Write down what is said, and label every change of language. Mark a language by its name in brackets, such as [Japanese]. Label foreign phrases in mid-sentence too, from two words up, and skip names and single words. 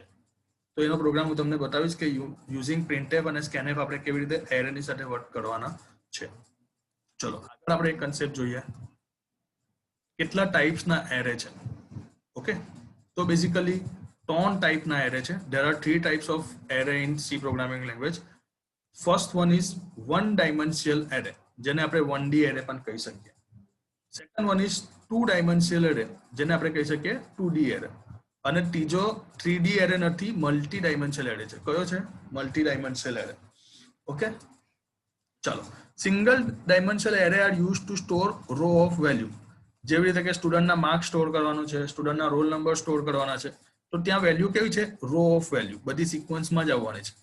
[Gujarati] તો એનો પ્રોગ્રામ હું તમને બતાવીશ કે યુઝિંગ printf અને scanf આપણે કેવી રીતે એરેની સાથે વર્ક કરવાના છે. ચલો આગળ આપણે એક કન્સેપ્ટ જોઈએ, કેટલા ટાઈપ્સના એરે છે. ઓકે, તો બેઝિકલી 3 ટાઈપના એરે છે. [English] there are 3 types of array in C programming language. first one is one dimensional array, [Gujarati] જેને આપણે [English] 1D array [Gujarati] પણ કહી શકીએ. [English] second one is two dimensional array, [Gujarati] જેને આપણે કહી શકીએ [English] 2D array. [Gujarati] અને ત્રીજો [English] 3D array [Gujarati] નથી, [English] multi dimensional array [Gujarati] છે. કયો છે? [English] multi dimensional array. [Gujarati] ઓકે, ચાલો. [English] single dimensional array are use to store row of value. [Gujarati] જેવી રીતે કે સ્ટુડન્ટના માર્ક્સ સ્ટોર કરવાનો છે, સ્ટુડન્ટના [English] roll number [Gujarati] સ્ટોર કરવાના છે, તો ત્યાં વેલ્યુ કેવી છે [English] row of value, [Gujarati] બધી સિક્વન્સમાં જ આવવાની છે.